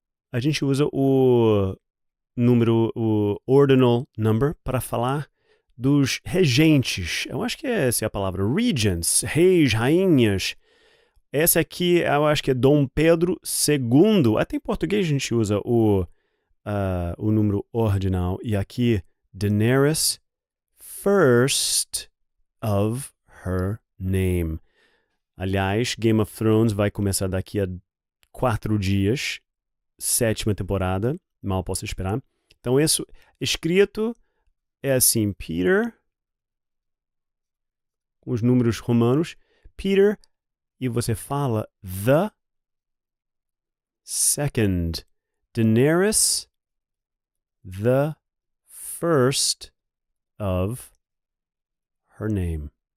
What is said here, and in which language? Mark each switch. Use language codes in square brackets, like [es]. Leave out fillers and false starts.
[pt] A gente usa o número, o ordinal number, para falar dos regentes. Eu acho que essa é a palavra. Regents, reis, rainhas. Essa aqui eu acho que é Dom Pedro II. Até em português a gente usa o número ordinal. E aqui, Daenerys [en] first of her name. [pt] Aliás, Game of Thrones vai começar daqui a 4 dias. 7ª temporada. Mal posso esperar. Então, isso escrito é assim, Peter, com os números romanos, Peter, e você fala [en] the second. Daenerys, the first of her name.